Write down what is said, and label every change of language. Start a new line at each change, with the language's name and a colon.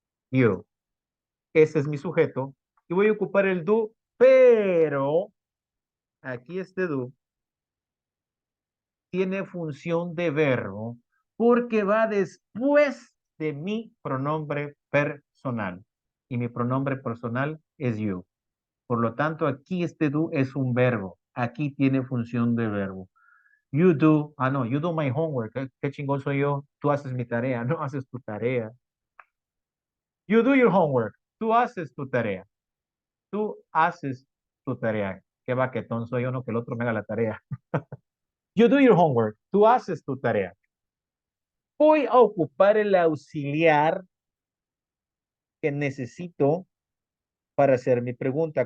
Spanish: You. Ese es mi sujeto. Y voy a ocupar el do, pero aquí este do tiene función de verbo porque va después de mi pronombre personal. Y mi pronombre personal es you. Por lo tanto, aquí este do es un verbo. Aquí tiene función de verbo.
English: You do, no, you do my homework.
Spanish: ¿Qué chingón soy yo? Tú haces mi tarea, no haces tu tarea.
English: You do your homework.
Spanish: Tú haces tu tarea. Tú haces tu tarea. Qué baquetón soy yo, no que el otro me haga la tarea.
English: You do your homework.
Spanish: Tú haces tu tarea. Voy a ocupar el auxiliar que necesito para hacer mi pregunta.